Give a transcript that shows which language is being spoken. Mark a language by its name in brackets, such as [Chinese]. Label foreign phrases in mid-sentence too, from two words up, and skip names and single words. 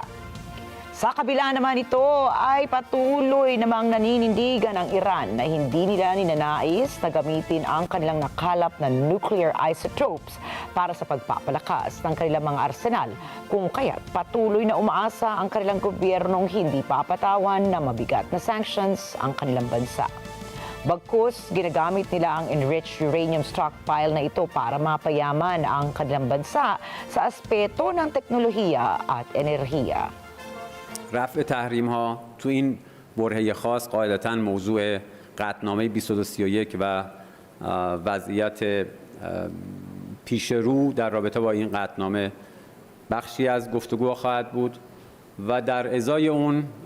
[Filipino] Sa kabila naman ito ay patuloy namang naninindigan ang Iran na hindi nila ninanais na gamitin ang kanilang nakalap na [English] nuclear isotopes [Filipino] para sa pagpapalakas ng kanilang mga arsenal, kung kaya't patuloy na umaasa ang kanilang gobyernong hindi papatawan na mabigat na sanctions ang kanilang bansa. Bagkus, ginagamit nila ang [English] enriched uranium stockpile [Filipino] na ito para mapayaman ang kanilang bansa sa aspeto ng teknolohiya at enerhiya. [Persian] رفع تحریم ها تو این برهه خاص قاعدتاً موضوع قطعنامه 2231 و وضعیت پیش رو در رابطه با این قطعنامه بخشی از گفتگو خواهد بود و در ازای اون